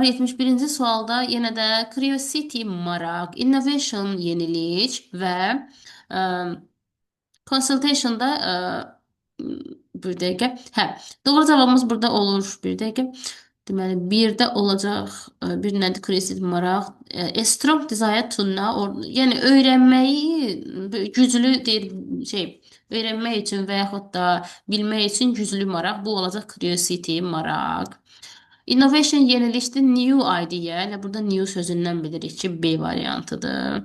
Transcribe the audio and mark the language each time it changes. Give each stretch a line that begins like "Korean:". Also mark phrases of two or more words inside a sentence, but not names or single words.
Azerbaijani: 71-ci sualda yenə də curiosity maraq, innovation yenilik və ə, consultation-da bir dəqiqə. Hə, doğru cavabımız burada olur. Bir dəqiqə. Deməli, birdə olacaq bir nədir? Curiosity maraq.
English: A strong desire to know,
Azerbaijani: yəni öyrənməyi güclü deyir şey, öyrənmək üçün və yaxud da bilmək üçün güclü maraq. Bu olacaq curiosity maraq. Innovation yenilikdir.
English: New idea.
Azerbaijani: Elə burada new sözündən bilirik ki, B variantıdır.